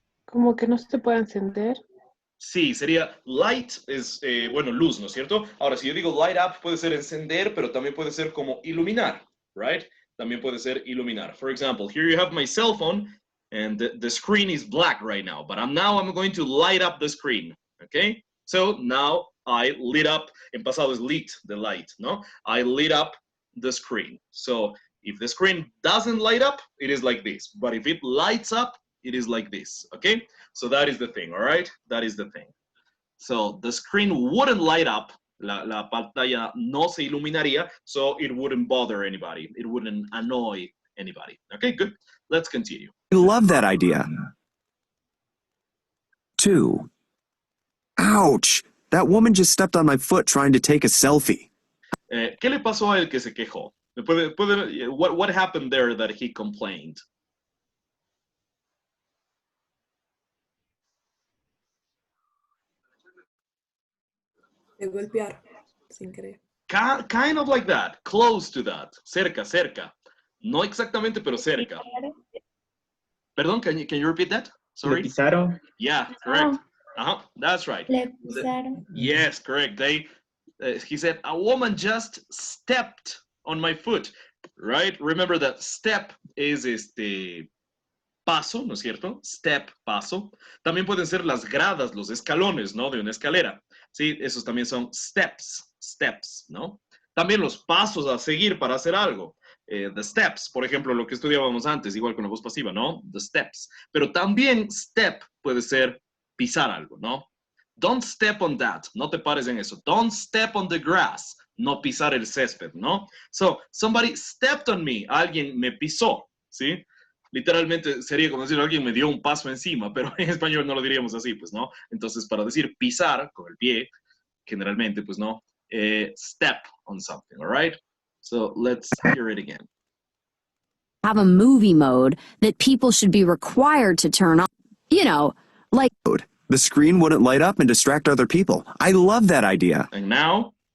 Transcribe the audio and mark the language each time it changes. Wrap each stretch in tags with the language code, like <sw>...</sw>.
<es>Como que no se puede encender. Sí, sería light es, bueno, luz, ¿no es cierto? Ahora, si yo digo light up, puede ser encender, pero también puede ser como iluminar, right? También puede ser iluminar.</es> <en>For example, here you have my cell phone, and the screen is black right now, but I'm going to light up the screen, okay? So now I lit up,</en> <es>en pasado es</es> <en>lit, the light, no? I lit up the screen. So if the screen doesn't light up, it is like this. But if it lights up, it is like this, okay? So that is the thing, all right? That is the thing. So the screen wouldn't light up,</en> <es>la pantalla no se iluminaría,</es> <en>so it wouldn't bother anybody. It wouldn't annoy anybody. Okay, good. Let's continue. I love that idea. 2. Ouch! That woman just stepped on my foot trying to take a selfie.</en> <es>¿Qué le pasó a él que se quejó?</es> <en>What happened there that he complained?</en> <es>De golpear, sin querer.</es> <en>Kind of like that, close to that, cerca.</en> <es>No exactamente, pero cerca.</es> <en>Perdón, can you repeat that? Sorry.</en> <es>Le pisaron.</es> <en>Yeah, correct. That's right.</en> <es>Le pisaron.</es> <en>Yes, correct. He said, a woman just stepped on my foot, right? Remember that step is</en> <es>paso, ¿no es cierto? Step, paso. También pueden ser las gradas, los escalones, ¿no? De una escalera. Sí, esos también son steps, ¿no? También los pasos a seguir para hacer algo. The steps, por ejemplo, lo que estudiábamos antes, igual con la voz pasiva, ¿no? The steps. Pero también step puede ser pisar algo, ¿no?</es> <en>Don't step on that,</en> <es>no te pares en eso.</es> <en>Don't step on the grass,</en> <es>no pisar el césped, ¿no?</es> <en>So, somebody stepped on me,</en> <es>alguien me pisó, ¿sí? Literalmente sería como decir, alguien me dio un paso encima, pero en español no lo diríamos así, pues, ¿no? Entonces, para decir pisar con el pie, generalmente, pues, ¿no?</es> <en>Step on something, all right? So, let's hear it again. Have a movie mode that people should be required to turn on. You know, like The screen wouldn't light up and distract other people. I love that idea. And now,</en>